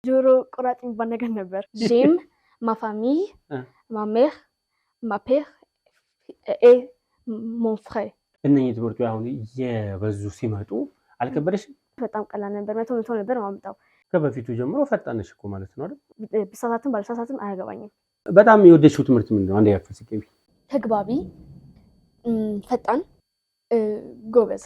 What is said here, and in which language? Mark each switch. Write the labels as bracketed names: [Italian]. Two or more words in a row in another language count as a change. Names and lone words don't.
[Amharic] ጆሮ ቆራጭ የሚባል ነገር ነበር። [French] j'aime ma famille ma mère ma père et mon frère [Amharic] እነኚህ ትምህርቶች አሁን የበዙ ሲመጡ አልከበደሽም? በጣም ቀላል ነበር። መቶ ነበር ማምጣው። ከበፊቱ ጀምሮ ፈጣንሽ እኮ ማለት ነው አይደል? ብሳሳትም ባልሳሳትም አያገባኝም። በጣም የወደድሽው ትምህርት ምንድነው? አንዴ ያክል ሲገቢ ተግባቢ፣ ፈጣን፣ ጎበዝ።